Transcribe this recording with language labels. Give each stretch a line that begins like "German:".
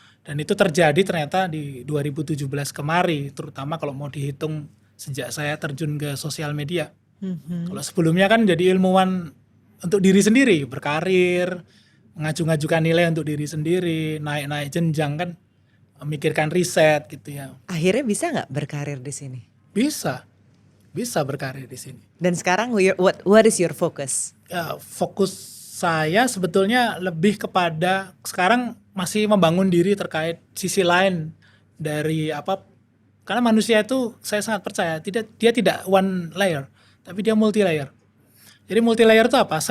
Indonesian: Dan itu terjadi ternyata di 2017 kemari, terutama kalau mau dihitung sejak saya terjun ke sosial media. Kalau sebelumnya kan jadi ilmuwan untuk diri sendiri, berkarir, ngaju-ngajukan nilai untuk diri sendiri, naik-naik jenjang kan, memikirkan riset gitu ya. Akhirnya bisa nggak berkarir di sini? Bisa berkarir di sini. Dan sekarang
English: what is your focus?
Indonesian: Fokus saya sebetulnya lebih kepada sekarang masih membangun diri terkait sisi lain dari karena manusia itu saya sangat percaya dia tidak one layer tapi dia multi layer. Jadi multi layer itu apa?